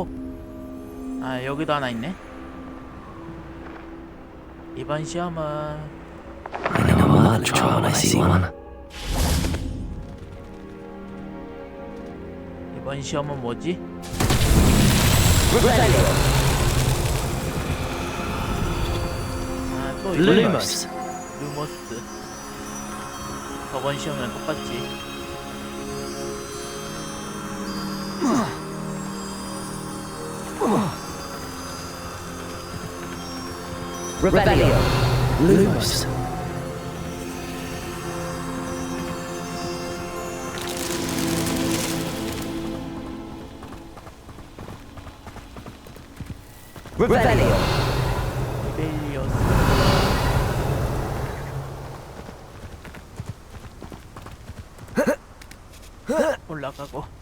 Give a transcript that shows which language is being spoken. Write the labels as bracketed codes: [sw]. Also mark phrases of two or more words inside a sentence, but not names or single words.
[ko] 아, 여기도 하나 있네. 이번 시험은 [en] I know I'll try when I see one. [ko] 이번 시험은 뭐지? 아, 또 이거 Lumos. 루머스. 저번 시험이랑 똑같지. Revelio. Lumos. Revelio. 리벨리오스. 올라가고.